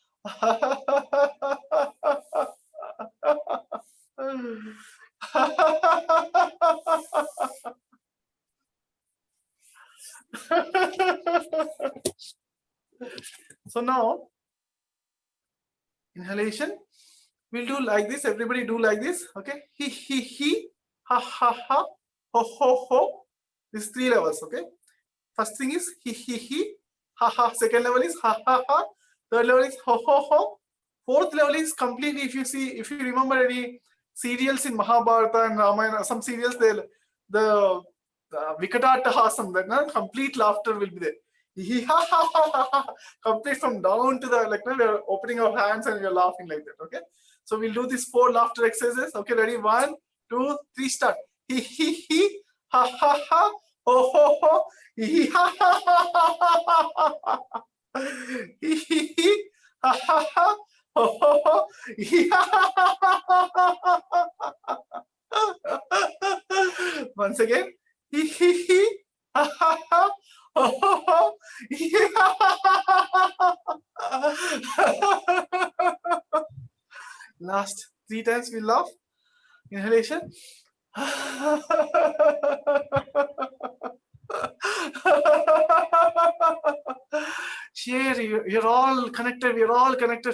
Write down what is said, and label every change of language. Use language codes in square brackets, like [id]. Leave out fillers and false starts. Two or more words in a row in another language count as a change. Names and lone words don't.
[en] So now, inhalation, we'll do like this. Everybody do like this. Okay. He, ha, ha, ha, ho, ho, ho. This is 3 levels. Okay. First thing is he, ha, ha. Second level is ha, ha, ha. Third level is ho, ho, ho. Fourth level is completely, if you remember any serials in Mahabharata and Ramayana, some serials, the Vikatattahasam, that complete laughter will be there. Complete from down to the, we are opening our hands and we are laughing like that. Okay, so we'll do these 4 laughter exercises. Okay, ready? 1, 2, 3, start. He, ha, ha, ha, ho, ho, ho, he, ha, ha, ha, ha, ha, ha. He, ha, ha, ha, ho, ho, ho, he, ha, ha, ha, ha, ha. Once again, he, ha, ha, ha. Last 3 times we laugh. Inhalation. Share, you're all connected, we're all connected.